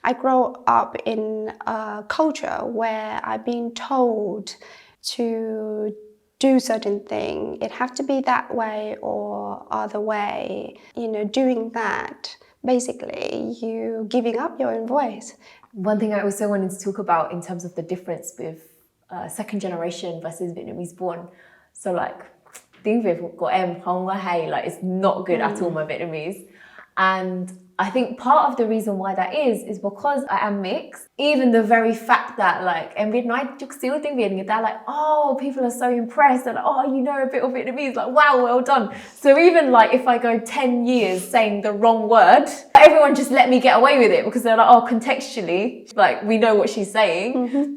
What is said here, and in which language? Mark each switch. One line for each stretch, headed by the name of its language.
English: I grew up in a culture where I've been told to do certain thing. It have to be that way or other way. Doing that, basically, you giving up your own voice. One thing I also wanted to talk about in terms of the difference with second generation versus Vietnamese born. So
Vietnamese: tiếng Việt của em không có hay,
English: it's not good at all, my Vietnamese. And I think part of the reason why that is because I am mixed. Even the very fact that
Vietnamese: em biết nói chút xíu tiếng Việt, người ta
English: people are so impressed and you know a bit of Vietnamese, wow, well done. So even if I go 10 years saying the wrong word, everyone just let me get away with it because they're contextually, we know what she's saying. Mm-hmm.